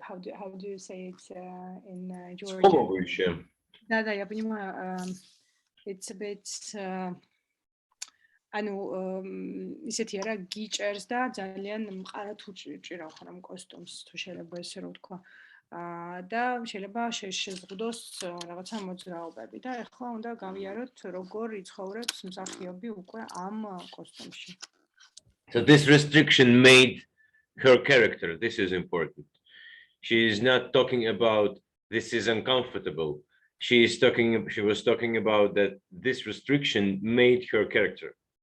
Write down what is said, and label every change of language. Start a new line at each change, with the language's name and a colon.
English: How do you say it in Georgia?
Russian: Да, я понимаю.
English: It's a bit
Georgian: ანუ ისეთი არა გიჭერს და ძალიან მყარად უჭირავ ხარ ამ კოსტუმს, თუ შეიძლება ესე რომ ვთქვა. და შეიძლება შეზღუდოს რაღაცა მოძრაობები და ახლა უნდა გავიაროთ როგორ იცხოვრებს მსახიობი უკვე ამ კოსტუმში.
English: So this restriction made her character. This is important. She is not talking about this is uncomfortable. She was talking about that this restriction made her character.